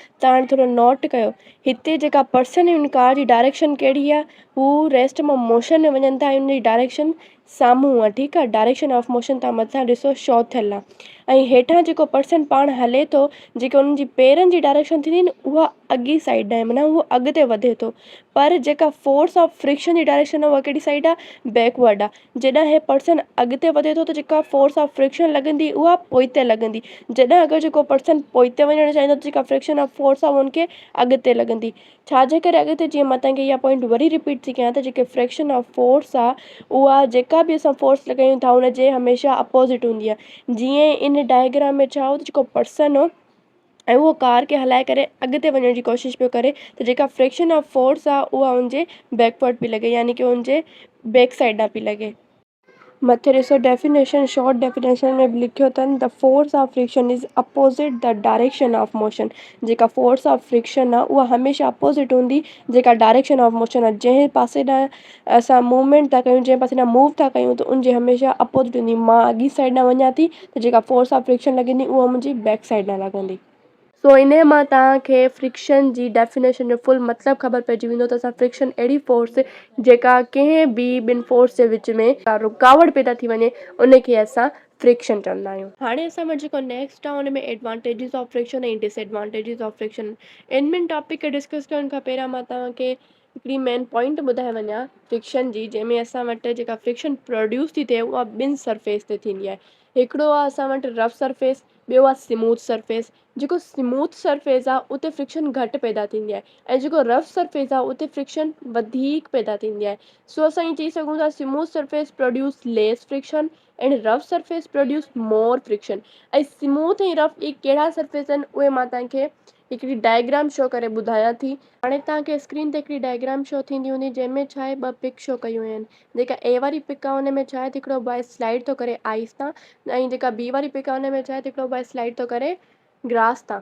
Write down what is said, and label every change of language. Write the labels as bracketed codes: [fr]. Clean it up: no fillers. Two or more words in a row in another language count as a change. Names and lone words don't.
[sd] त हाणे थोरो नोट कयो, हिते जेका पर्सन हुन कार जी डायरेक्शन कहिड़ी आहे, हू रेस्ट मां मोशन में वञनि था ऐं हुनजी डायरेक्शन साम्हूं आहे, ठीकु आहे। [en] direction of motion [sd] तव्हां मथां ॾिसो शो थियल आहे। ऐं हेठां जेको पर्सन पाण हले थो, जेके हुननि जी पेरनि जी डायरेक्शन थींदी न, उहा अॻी साइड आहे, माना उहो अॻिते वधे थो। पर जेका [en] force of friction [sd] जी डायरेक्शन आहे उहा कहिड़ी साइड आहे, बैकवर्ड आहे। जॾहिं हे पर्सन अॻिते वधे थो त जेका [en] force of friction [sd] लॻंदी उहा पोइते लॻंदी। जॾहिं अगरि जेको पर्सन पोइते वञणु चाहींदो त जेका [en] friction of force [sd] आहे हुनखे अॻिते लॻंदी। छाजे करे अॻिते, जीअं मां तव्हांखे इहा पॉइंट वरी रिपीट थी कयां त जेके [en] friction of force [sd] आहे उहा जेका बि असां फोर्स लॻायूं था हुनजे हमेशह अपोज़िट हूंदी आहे। जीअं इन डायग्राम में छा हो, त जेको पर्सन हो ऐं उहो कार खे हलाए करे अॻिते वञण जी कोशिशि पियो करे, त जेका [en] friction of force [sd] आहे उहा हुनजे बैकवर्ड पई लॻे, यानी कि हुनजे [en] back side [sd] ॾांहुं पई लॻे। मथे ॾिसो डेफिनेशन, [en] short definition [sd] में बि लिखियो अथनि, [en] The force of friction is opposite the direction of motion. [sd] जेका [en] force of friction [sd] आहे उहा हमेशह अपोज़िट हूंदी जेका [en] direction of motion [sd] आहे। जंहिं पासे ॾांहुं असां मूवमेंट था कयूं, जंहिं पासे ॾांहुं मूव था कयूं, त उनजे हमेशह अपोज़िट हूंदी। मां अॻी साइड ॾांहुं वञा थी त जेका [en] force of friction [sd] लॻंदी उहा मुंहिंजी [en] back side [sd] ॾांहुं लॻंदी। सो इन मां तव्हांखे फ्रिक्शन जी डेफिनेशन जो फुल मतिलबु ख़बर पइजी वेंदो त असां फ्रिक्शन अहिड़ी फोर्स जेका कंहिं बि ॿिनि फोर्स जे विच में रुकावट पैदा थी वञे उनखे असां फ्रिक्शन चवंदा आहियूं। हाणे असां वटि जेको नेक्स्ट आहे हुन में [en] advantages of friction [sd] ऐं [en] disadvantages of friction. [sd] इन ॿिनि टॉपिक खे डिस्कस करण खां पहिरियां मां तव्हांखे हिकिड़ी [en] main point [sd] ॿुधाए वञा फ्रिक्शन जी, जंहिंमें असां वटि जेका फ्रिक्शन प्रोड्यूस थी थिए उहा ॿिनि सरफेस ते थींदी आहे। हिकिड़ो आहे असां वटि [en] rough surface, [sd] ॿियो आहे [en] smooth surface. [sd] जेको [en] smooth surface [sd] आहे उते फ्रिक्शन घटि पैदा थींदी आहे ऐं जेको [en] rough surface [sd] आहे उते फ्रिक्शन वधीक पैदा थींदी आहे। सो असां ईअं चई सघूं था, [en] smooth surface produce less friction and rough surface produce more friction. [sd] ऐं स्मूथ ऐं रफ इहे कहिड़ा सरफेस आहिनि उहे मां तव्हांखे हिकिड़ी [en] diagram show [sd] करे ॿुधायां थी। हाणे तव्हांखे स्क्रीन ते हिकिड़ी [en] diagram show [sd] थींदी हूंदी, जंहिंमें छा आहे ॿ [en] pic show [sd] कयूं आहिनि। जेका ए वारी पिक आहे हुन में छा आहे, हिकिड़ो [en] boy slide [sd] थो करे आइस तां, ऐं जेका बी वारी पिक आहे हुन में छा आहे, हिकिड़ो [en] boy slide [sd] थो करे ग्रास तां।